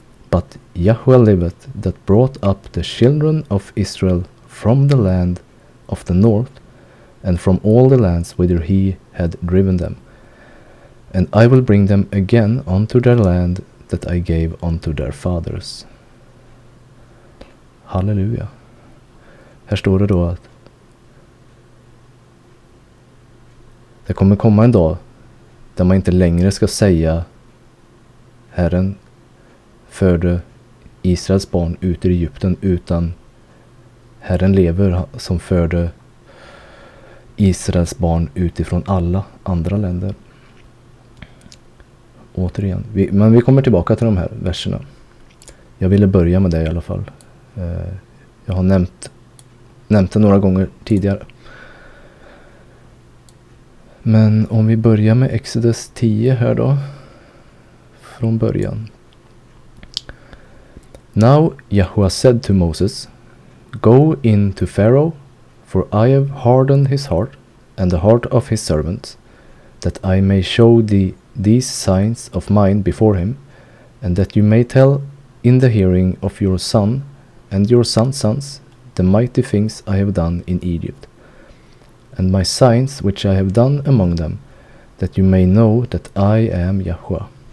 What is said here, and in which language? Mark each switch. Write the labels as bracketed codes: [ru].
[en] But Yahweh liveth, that brought up the children of Israel from the land of the north, and from all the lands whither he had driven them. And I will bring them again unto their land that I gave unto their fathers. [sv] Halleluja. Här står det då att det kommer komma en dag där man inte längre ska säga Herren förde Israels barn ut ur Egypten, utan Herren lever som förde Israels barn utifrån alla andra länder. Återigen. Men vi kommer tillbaka till de här verserna. Jag ville börja med det i alla fall. Jag har nämnt det några gånger tidigare. Men om vi börjar med Exodus 10 här då. Från början. [en] Now Yahweh said to Moses, go in to Pharaoh, for I have hardened his heart and the heart of his servants, that I may show these signs of mine before him, and that you may tell in the hearing of your son and your son's sons the mighty things I have done in Egypt, and my signs which I have done among them, that you may know that I am Yahweh.